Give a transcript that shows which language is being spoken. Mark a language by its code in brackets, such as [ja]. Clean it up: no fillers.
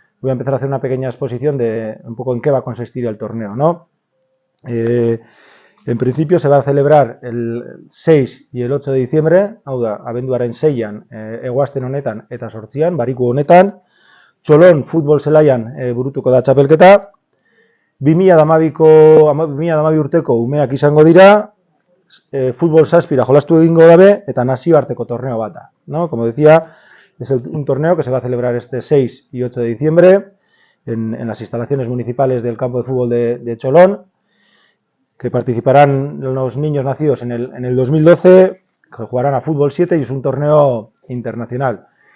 [es] Voy a empezar a hacer una pequeña exposición de un poco en qué va a consistir el torneo, ¿no? En principio se va a celebrar el 6 y el 8 de diciembre, [eu] hau da, abenduaren 6an, eguazten honetan eta 8an, bariku honetan, Txolon futbol zelaian burutuko da txapelketa, 2012 urteko umeak izango dira, futbol zazpira jolastu egingo dabe eta nazioarteko torneo bat da, ¿no? [es] Como decía, es un torneo que se va a celebrar este 6 y 8 de diciembre en las instalaciones municipales del campo de fútbol de Txolon, que participarán los niños nacidos en el 2012, que jugarán a fútbol 7 y es un torneo internacional.